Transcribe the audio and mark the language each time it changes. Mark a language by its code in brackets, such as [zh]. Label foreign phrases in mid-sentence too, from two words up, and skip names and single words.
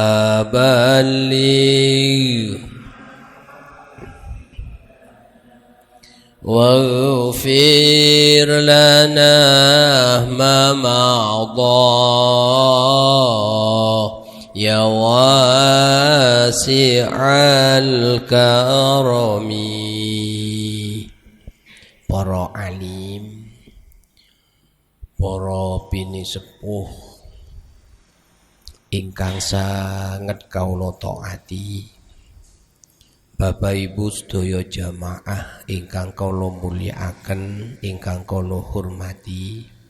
[ar] بلغ واغفر لنا ما مضى يا واسع الكرم. [jv] Para alim, para bini sepuh ingkang sanget kawula taati, Bapak Ibu sedaya jamaah ingkang kawula mulyakaken, ingkang kawula hormati.